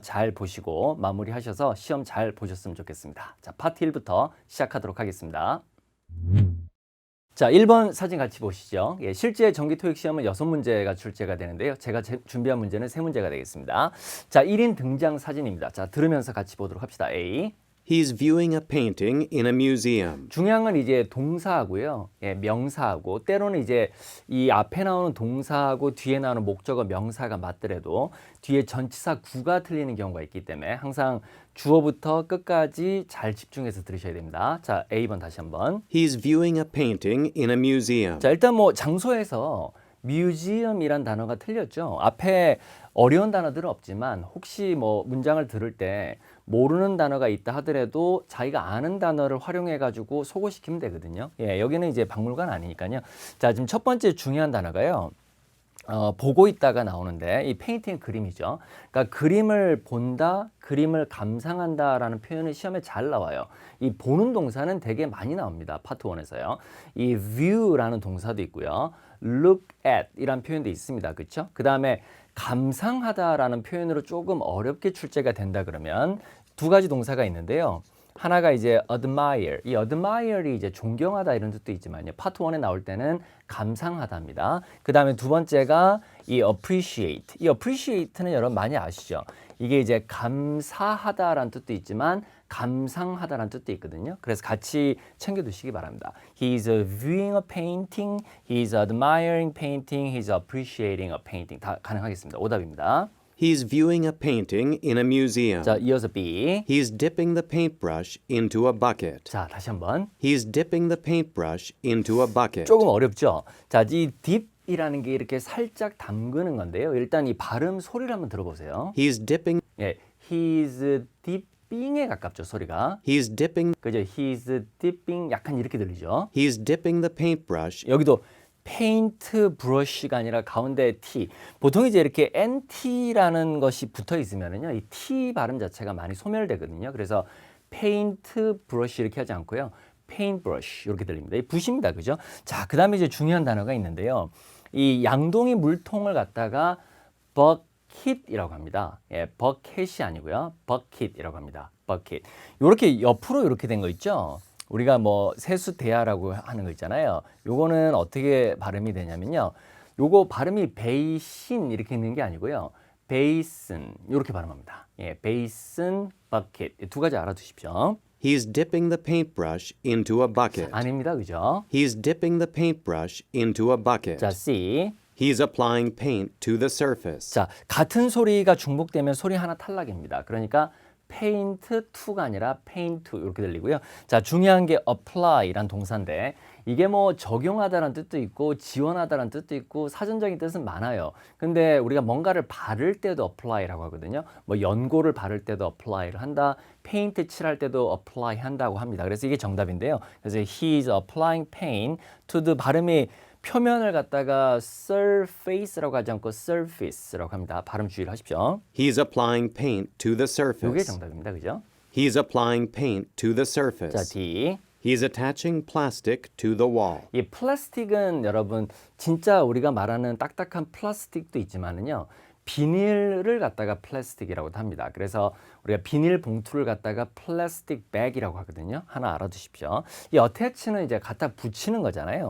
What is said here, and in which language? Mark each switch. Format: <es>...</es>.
<ko>잘 보시고 마무리하셔서 시험 잘 보셨으면 좋겠습니다. 자, 파트 1부터 시작하도록 하겠습니다. 자, 1번 사진 같이 보시죠. 예, 실제 정기 토익 시험은 6문제가 출제가 되는데요. 제가 준비한 문제는 3문제가 되겠습니다. 자, 1인 등장 사진입니다. 자, 들으면서 같이 보도록 합시다.</ko> <en>A. He's viewing a painting in a museum.</en> <ko>중요한 건 이제 동사하고요. 예, 명사하고 때로는 이제 이 앞에 나오는 동사하고 뒤에 나오는 목적어 명사가 맞더라도 뒤에 전치사 구가 틀리는 경우가 있기 때문에 항상 주어부터 끝까지 잘 집중해서 들으셔야 됩니다. 자, A번 다시 한번.</ko> <en>He's viewing a painting in a museum.</en> <ko>자, 일단 뭐 장소에서 뮤지엄이란 단어가 틀렸죠. 앞에 어려운 단어들은 없지만 혹시 뭐 문장을 들을 때 모르는 단어가 있다 하더라도 자기가 아는 단어를 활용해 가지고 소거시키면 되거든요. 예, 여기는 이제 박물관 아니니까요. 자, 지금 첫 번째 중요한 단어가요. 보고 있다가 나오는데 이 페인팅 그림이죠. 그러니까 그림을 본다, 그림을 감상한다라는 표현이 시험에 잘 나와요. 이 보는 동사는 되게 많이 나옵니다. 파트 1에서요. 이 view라는 동사도 있고요. look at 이란 표현도 있습니다. 그렇죠? 그다음에 감상하다라는 표현으로 조금 어렵게 출제가 된다 그러면 두 가지 동사가 있는데요. 하나가 이제 admire, 이 admire이 이제 존경하다 이런 뜻도 있지만요. 파트 1에 나올 때는 감상하다입니다. 그 다음에 두 번째가 이 appreciate. 이 appreciate는 여러분 많이 아시죠? 이게 이제 감사하다라는 뜻도 있지만 감상하다라는 뜻도 있거든요. 그래서 같이 챙겨두시기 바랍니다.</ko> <en>He's viewing a painting, he's admiring painting, he's appreciating a painting.</en> <ko>다 가능하겠습니다. 오답입니다.</ko> <en>He's viewing a painting in a museum.</en> <ko>자, 이어서 B.</ko> <en>He's dipping the paintbrush into a bucket.</en> <ko>자, 다시 한번.</ko> <en>He's dipping the paintbrush into a bucket.</en> <ko>조금 어렵죠? 자, 이 dip이라는 게 이렇게 살짝 담그는 건데요. 일단 이 발음 소리를 한번 들어보세요.</ko> <en>He's dipping</en> <ko>예,</ko> <en>he's dipping</en> <ko>에 가깝죠, 소리가.</ko> <en>He's dipping</en> <ko>그죠?</ko> <en>He's dipping</en> <ko>약간 이렇게 들리죠?</ko> <en>He's dipping the paintbrush.</en> <ko>여기도 페인트 브러쉬가 아니라 가운데 T. 보통 이제 이렇게 NT라는 것이 붙어 있으면은요, 이 T 발음 자체가 많이 소멸되거든요. 그래서 페인트 브러쉬 이렇게 하지 않고요. 페인트 브러쉬 이렇게 들립니다. 이 붓입니다. 그죠? 자, 그다음에 이제 중요한 단어가 있는데요. 이 양동이 물통을 갖다가 버킷이라고 합니다. 예, 버켓이 아니고요. 버킷이라고 합니다. 버킷. 요렇게 옆으로 이렇게 된 거 있죠? 우리가 뭐 세수대야라고 하는 거 있잖아요. 요거는 어떻게 발음이 되냐면요. 요거 발음이 베이신 이렇게 있는 게 아니고요. 베이슨 이렇게 발음합니다. 예, 베이슨, 버킷 두 가지 알아두십시오.</ko> <en>He's dipping the paintbrush into a bucket.</en> <ko>아닙니다. 그죠?</ko> <en>He's dipping the paintbrush into a bucket.</en> <ko>자, C.</ko> <en>He's applying paint to the surface.</en> <ko>자, 같은 소리가 중복되면 소리 하나 탈락입니다. 그러니까</ko> <en>paint to</en> <ko>가 아니라 paint to 이렇게 들리고요. 자, 중요한 게 apply란 동사인데 이게 뭐 적용하다라는 뜻도 있고 지원하다라는 뜻도 있고 사전적인 뜻은 많아요. 근데 우리가 뭔가를 바를 때도 apply라고 하거든요. 뭐 연고를 바를 때도 apply를 한다. 페인트 칠할 때도 apply 한다고 합니다. 그래서 이게 정답인데요. 그래서</ko> <en>he's applying paint to the</en> <ko>발음이 표면을 갖다가 surface라고 하지 않고 surface라고 합니다. 발음 주의를 하십시오.</ko> <en>He's applying paint to the</en> <ko>이게</ko> <en>surface.</en> <ko>정답입니다. 그죠?</ko> <en>He's applying paint to the</en> <ko>자,</ko> <en>surface. D. He's attaching plastic to the wall.</en> <ko>이 플라스틱은 여러분 진짜 우리가 말하는 딱딱한 플라스틱도 있지만은요. 비닐을 갖다가 플라스틱이라고도 합니다. 그래서 우리가 비닐 봉투를 갖다가 플라스틱 백이라고 하거든요. 하나 알아두십시오. 이 어태치는 이제 갖다 붙이는 거잖아요.</ko>